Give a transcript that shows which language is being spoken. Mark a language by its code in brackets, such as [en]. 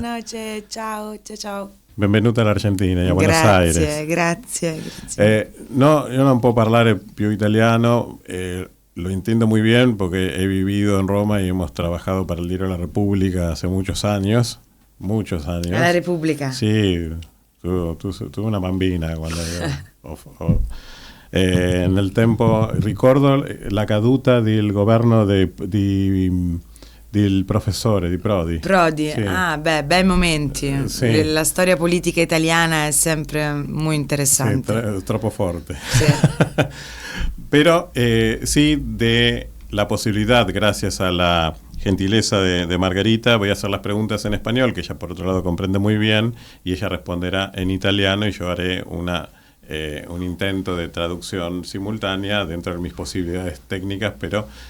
[es] Buenas noches, [it] ciao, ciao, ciao. Benvenuta all'Argentina e a Buenos Aires. Grazie. [es] No, io non puedo [it] parlare più italiano, [es] lo entiendo muy bien porque he vivido en Roma y hemos trabajado para el Diario de la República hace muchos años. [it] La Repubblica? Sì, tu una bambina quando io... nel tempo ricordo la caduta del governo del professore di Prodi. Sì. Bei momenti. Sì. La storia politica italiana è sempre [es] muy interesante. [it] Sì, troppo forte. Sì. [es] Pero sí, de la posibilidad, gracias a la gentileza de Margarita, voy a hacer las preguntas en español, que ella por otro lado comprende muy bien, y ella responderá en italiano y yo haré un intento de traducción simultánea dentro de mis posibilidades técnicas, pero